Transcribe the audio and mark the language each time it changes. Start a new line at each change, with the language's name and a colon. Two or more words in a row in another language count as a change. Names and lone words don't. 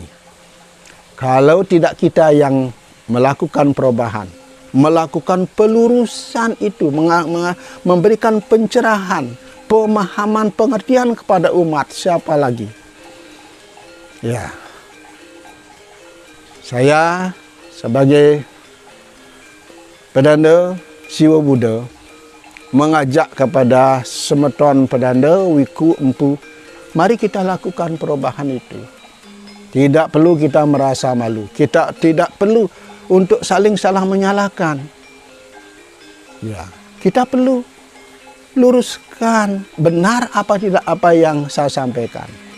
Indonesian: Kalau tidak kita yang melakukan perubahan, melakukan pelurusan itu, memberikan pencerahan, pemahaman, pengertian kepada umat, siapa lagi? Ya, saya sebagai pedanda Siwa Buddha mengajak kepada semeton pedanda, wiku, empu, mari kita lakukan perubahan itu. Tidak perlu kita merasa malu. Kita tidak perlu untuk saling salah menyalahkan. Ya, kita perlu luruskan benar apa tidak apa yang saya sampaikan.